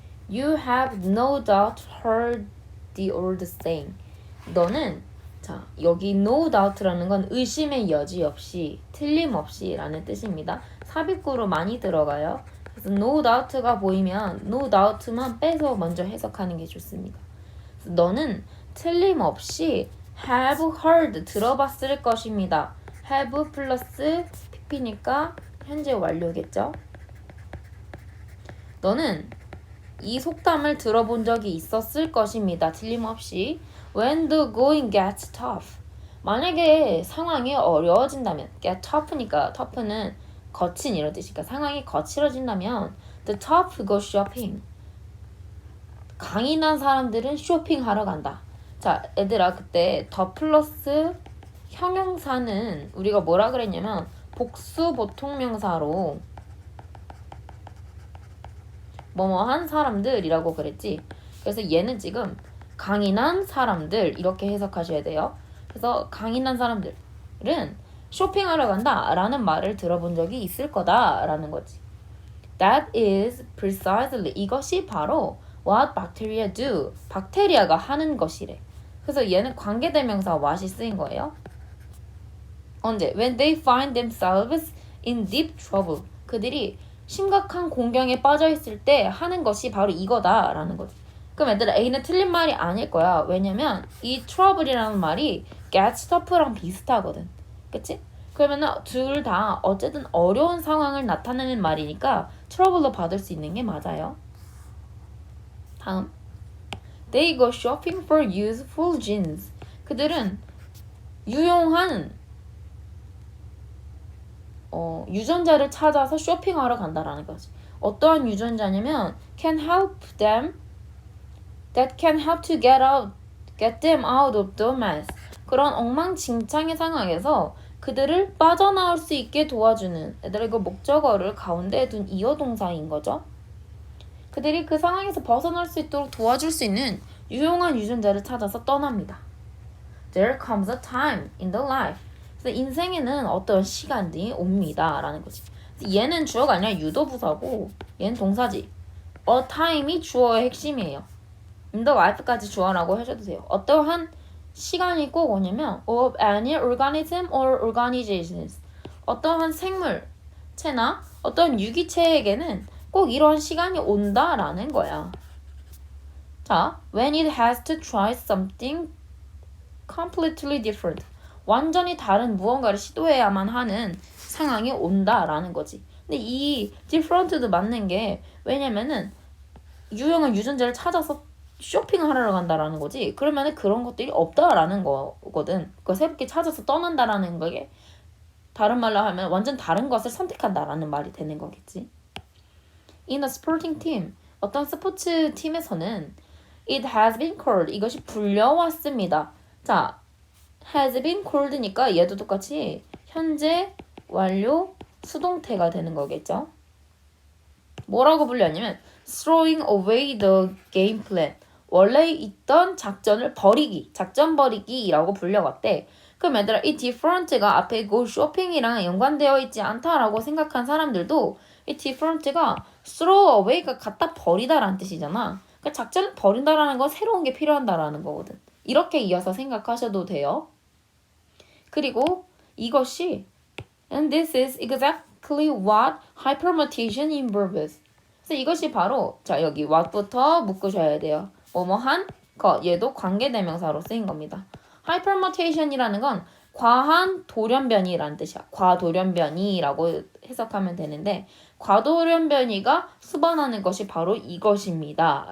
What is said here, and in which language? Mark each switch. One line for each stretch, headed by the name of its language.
English: You have no doubt heard the old saying.
Korean: 너는 자 여기 no doubt라는 건 의심의 여지 없이, 틀림없이 라는 뜻입니다. 삽입구로 많이 들어가요. 그래서 no doubt가 보이면 no doubt만 빼서 먼저 해석하는 게 좋습니다. 너는 틀림없이 have heard 들어봤을 것입니다. have 플러스 pp니까 현재 완료겠죠? 너는 이 속담을 들어본 적이 있었을 것입니다. 틀림없이.
English: When the going gets tough.
Korean: 만약에 상황이 어려워진다면, get tough니까 tough는 거친 이런 뜻이니까 상황이 거칠어진다면
English: the tough go shopping.
Korean: 강인한 사람들은 쇼핑하러 간다. 자, 얘들아 그때 더 플러스 형용사는 우리가 뭐라 그랬냐면 복수 보통명사로 뭐뭐한 사람들이라고 그랬지. 그래서 얘는 지금 강인한 사람들 이렇게 해석하셔야 돼요. 그래서 강인한 사람들은 쇼핑하러 간다 라는 말을 들어본 적이 있을 거다 라는 거지.
English: That is precisely
Korean: 이것이 바로
English: what bacteria do.
Korean: 박테리아가 하는 것이래. 그래서 얘는 관계대명사 what이 쓰인 거예요. 언제?
English: When they find themselves in deep trouble.
Korean: 그들이 심각한 공경에 빠져있을 때 하는 것이 바로 이거다 라는 거지. 그럼 얘들아 A는 틀린 말이 아닐 거야. 왜냐면 이 trouble이라는 말이 get tough랑 비슷하거든. 그치? 그러면은 둘 다 어쨌든 어려운 상황을 나타내는 말이니까 trouble로 받을 수 있는 게 맞아요.
English: 다음 They go shopping for useful jeans.
Korean: 그들은 유용한 유전자를 찾아서 쇼핑하러 간다라는 거지.
English: 어떠한 유전자냐면 can help them that can help to get them out of the mess.
Korean: 그런 엉망진창의 상황에서 그들을 빠져나올 수 있게 도와주는 얘들아 이거 목적어를 가운데에 둔 이어동사인 거죠. 그들이 그 상황에서 벗어날 수 있도록 도와줄 수 있는 유용한 유전자를 찾아서 떠납니다.
English: There comes a time in the life.
Korean: 그래서 인생에는 어떤 시간이 옵니다 라는 거지. 얘는 주어가 아니라 유도부사고 얘는 동사지. A time이 주어의 핵심이에요. in the life까지 주어라고 하셔도 돼요. 어떠한 시간이 꼭 오냐면
English: of any organism or organizations.
Korean: 어떠한 생물체나 어떤 유기체에게는 꼭 이런 시간이 온다라는 거야.
English: 자, when it has to try something completely different.
Korean: 완전히 다른 무언가를 시도해야만 하는 상황이 온다라는 거지. 근데 이 different도 맞는 게 왜냐면은 유용한 유전자를 찾아서 쇼핑을 하러 간다라는 거지. 그러면은 그런 것들이 없다라는 거거든. 그걸 새롭게 찾아서 떠난다라는 거게 다른 말로 하면 완전 다른 것을 선택한다라는 말이 되는 거겠지.
English: In a sporting team,
Korean: 어떤 스포츠 팀에서는
English: it has been called,
Korean: 이것이 불려왔습니다. 자, has been called니까 얘도 똑같이 현재 완료 수동태가 되는 거겠죠. 뭐라고 불렸냐면
English: throwing away the game plan.
Korean: 원래 있던 작전을 버리기, 작전 버리기라고 불려왔대. 그럼 얘들아 이 different가 앞에 go shopping이랑 연관되어 있지 않다라고 생각한 사람들도 이 different가 throw away가 갖다 버리다라는 뜻이잖아. 그러니까 작전을 버린다라는 건 새로운 게 필요한다라는 거거든. 이렇게 이어서 생각하셔도 돼요. 그리고 이것이
English: and this is exactly what hypermutation involves.
Korean: 그래서 이것이 바로 자 여기 what부터 묶으셔야 돼요. 뭐뭐한 것 얘도 관계대명사로 쓰인 겁니다. hypermutation이라는 건 과한 돌연변이라는 뜻이야. 과돌연변이라고 해석하면 되는데 과돌연변이가 수반하는 것이 바로 이것입니다.